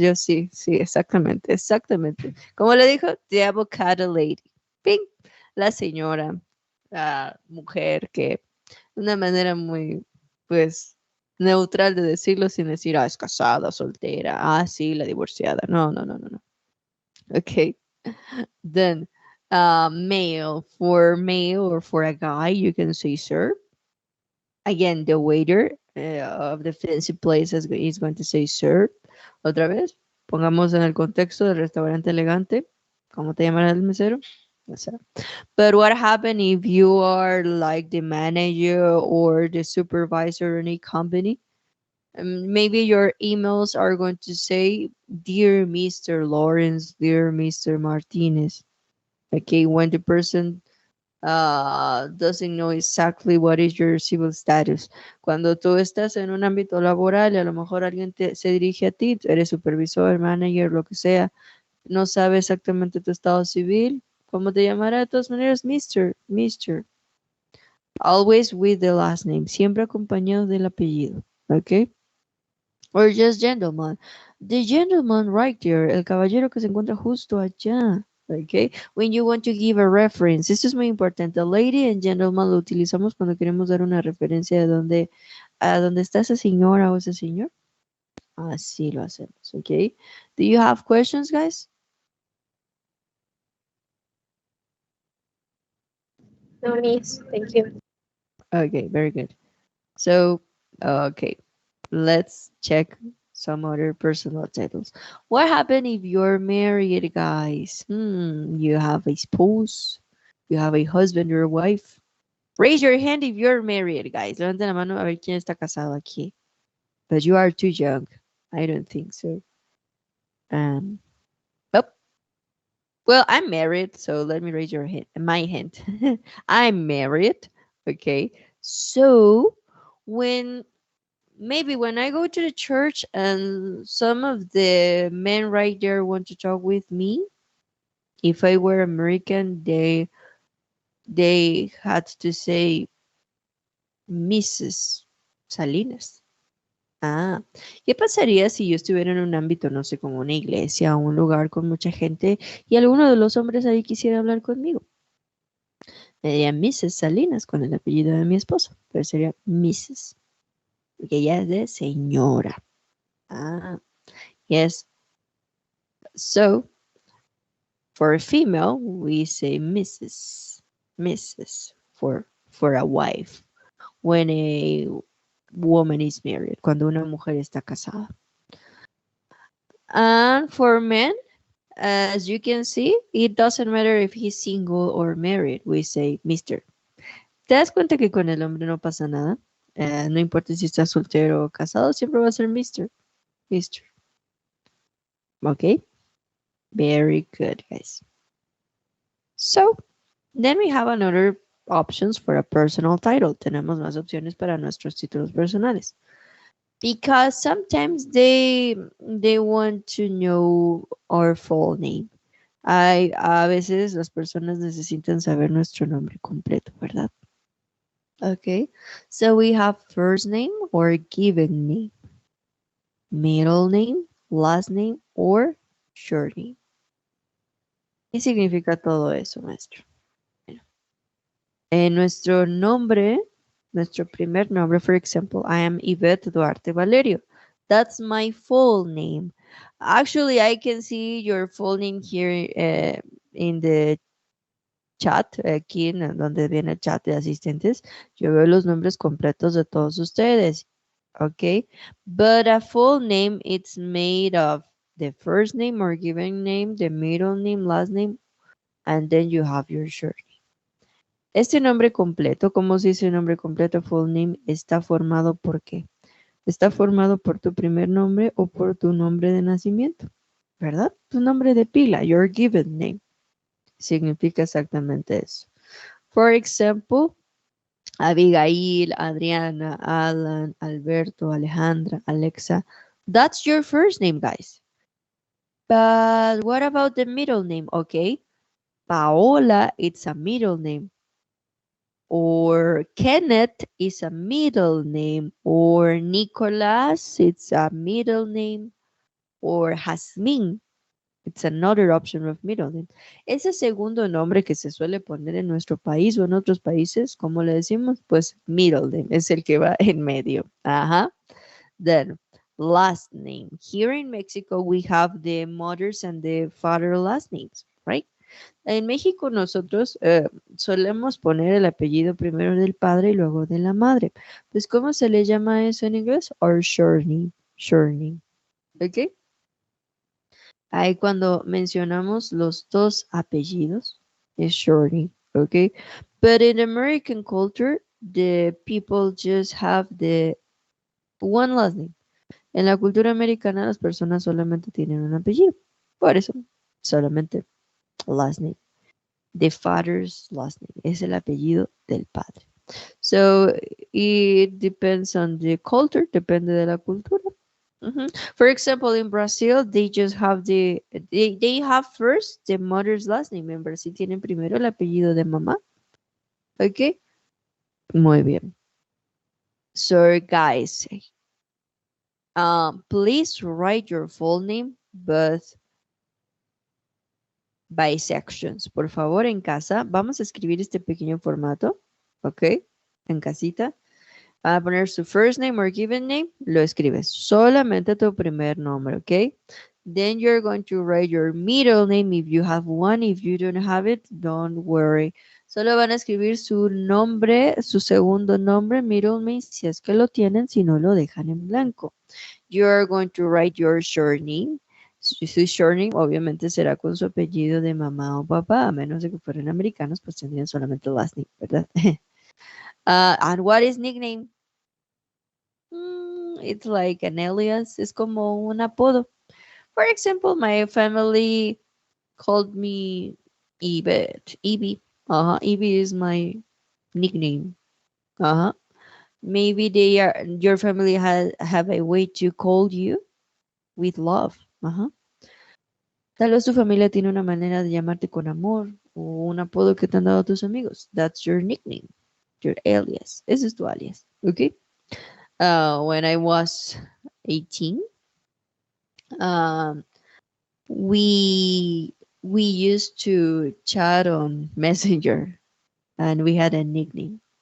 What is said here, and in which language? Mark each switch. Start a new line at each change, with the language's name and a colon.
Spanish: Yo sí, exactamente, exactamente. Como le dijo,
English: the avocado lady.
Spanish: Ping, la señora, la mujer que de una manera muy, pues, neutral de decirlo sin decir, es casada, soltera, sí, la divorciada. No, no, no, no, no. Okay.
English: Then, male, for male or for a guy, you can say sir. Again, the waiter of the fancy place is going to say sir.
Spanish: Otra vez, pongamos en el contexto del restaurante elegante. ¿Cómo te llamará el mesero? O sea,
English: but what happens if you are like the manager or the supervisor in a company? Maybe your emails are going to say, Dear Mr. Lawrence, Dear Mr. Martinez. Okay, when the person doesn't know exactly what is your civil status.
Spanish: Cuando tú estás en un ámbito laboral y a lo mejor alguien se dirige a ti, tú eres supervisor, manager, lo que sea, no sabe exactamente tu estado civil, ¿cómo te llamará? De todas maneras, Mister.
English: Always with the last name,
Spanish: siempre acompañado del apellido, ¿ok?
English: Or just gentleman. The gentleman right there,
Spanish: el caballero que se encuentra justo allá.
English: Okay. When you want to give a reference,
Spanish: esto es muy importante. Lady and gentleman lo utilizamos cuando queremos dar una referencia de dónde, a dónde está esa señora o ese señor. Así lo hacemos, okay.
English: Do you have questions, guys? No needs. Thank you. Okay, very good. So, okay, let's check some other personal titles. What happened if you're married, guys? You have a spouse, you have a husband or a wife. Raise your hand if you're married, guys.
Spanish: Levanten la mano a ver quién está casado aquí.
English: But you are too young. I don't think so. Um, oh, well, I'm married, so let me raise your hand. My hand. I'm married. Okay. So when maybe when I go to the church and some of the men right there want to talk with me, if I were American, they had to say Mrs. Salinas.
Spanish: Ah, ¿qué pasaría si yo estuviera en un ámbito, no sé, como una iglesia o un lugar con mucha gente y alguno de los hombres ahí quisiera hablar conmigo? Me dirían Mrs. Salinas con el apellido de mi esposo, pero sería Mrs. porque ella es de señora.
English: Ah, yes. So, for a female, we say Mrs. for a wife. When a woman is married,
Spanish: cuando una mujer está casada.
English: And for men, as you can see, it doesn't matter if he's single or married. We say Mr.
Spanish: ¿Te das cuenta que con el hombre no pasa nada? No importa si está soltero o casado, siempre va a ser Mr. Mr. Okay?
English: Very good, guys. So, then we have another options for a personal title.
Spanish: Tenemos más opciones para nuestros títulos personales.
English: Because sometimes they want to know our full name.
Spanish: A veces las personas necesitan saber nuestro nombre completo, ¿verdad? Okay.
English: So we have first name or given name, middle name, last name, or short name.
Spanish: ¿Qué significa todo eso, maestro? Nuestro nombre, nuestro primer nombre,
English: for example, I am
Spanish: Yvette Duarte Valerio.
English: That's my full name. Actually, I can see your full name here in the chat,
Spanish: aquí en donde viene el chat de asistentes. Yo veo los nombres completos de todos ustedes.
English: Okay, but a full name, it's made of the first name or given name, the middle name, last name, and then you have your short.
Spanish: Este nombre completo, ¿cómo se dice nombre completo? Full name está formado ¿por qué? Está formado por tu primer nombre o por tu nombre de nacimiento, ¿verdad? Tu nombre de pila,
English: your given name,
Spanish: significa exactamente eso.
English: For example, Abigail, Adriana, Alan, Alberto, Alejandra, Alexa. That's your first name, guys. But what about the middle name? Okay, Paola, it's a middle name. Or Kenneth is a middle name, or Nicholas, it's a middle name, or Jasmine, it's another option of middle name.
Spanish: Ese segundo nombre que se suele poner en nuestro país o en otros países, ¿cómo le decimos? Pues middle name, es el que va en medio.
English: Ajá. Then, last name. Here in Mexico, we have the mothers and the father last names, right?
Spanish: En México nosotros solemos poner el apellido primero del padre y luego de la madre. Pues, ¿cómo se le llama eso en inglés?
English: Or short name. Short name.
Spanish: ¿Ok? Ahí cuando mencionamos los dos apellidos, es short name. ¿Ok?
English: But in American culture, the people just have the one last name.
Spanish: En la cultura americana las personas solamente tienen un apellido. Por eso, solamente last name.
English: the father's last name.
Spanish: Es el apellido del padre.
English: So it depends on the culture,
Spanish: depende de la cultura.
English: For example, in Brazil, they just have they have first the mother's last name.
Spanish: En Brasil tienen primero el apellido de mamá. Ok, muy bien.
English: So guys, please write your full name, but by sections.
Spanish: Por favor, en casa, vamos a escribir este pequeño formato, ok, en casita. Van a poner su first name or given name, lo escribes. Solamente tu primer nombre, ¿ok?
English: Then you're going to write your middle name if you have one. If you don't have it, don't worry.
Spanish: Solo van a escribir su nombre, su segundo nombre, middle name, si es que lo tienen, si no lo dejan en blanco.
English: You're going to write your short name.
Spanish: Su short name obviamente será con su apellido de mamá o papá, a menos de que fueran americanos, pues tendrían solamente last name, ¿verdad?
English: And what is nickname? It's like an alias,
Spanish: es como un apodo.
English: For example, my family called me Ebet, Evie. Evie is my nickname. Maybe your family have a way to call you with love.
Spanish: Tal vez tu familia tiene una manera de llamarte con amor o un apodo que te han dado tus amigos.
English: That's your nickname, your alias.
Spanish: Ese es tu alias, ¿ok?
English: When I was 18, um, we used to chat on Messenger and we had a nickname.